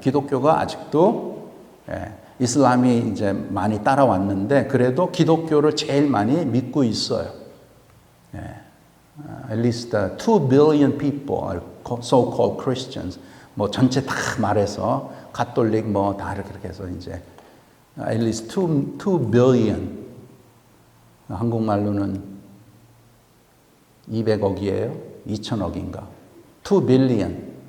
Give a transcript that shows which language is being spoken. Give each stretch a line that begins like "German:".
Korean: 기독교가 아직도 이슬람이 이제 많이 따라왔는데 그래도 기독교를 제일 많이 믿고 있어요.
English: At least 2 billion people are so-called Christians.
Korean: 뭐 전체 다 말해서 가톨릭 뭐 다 이렇게 해서 이제
English: at least 2 billion.
Korean: 한국말로는 200억이에요? 2천억인가? 2 billion.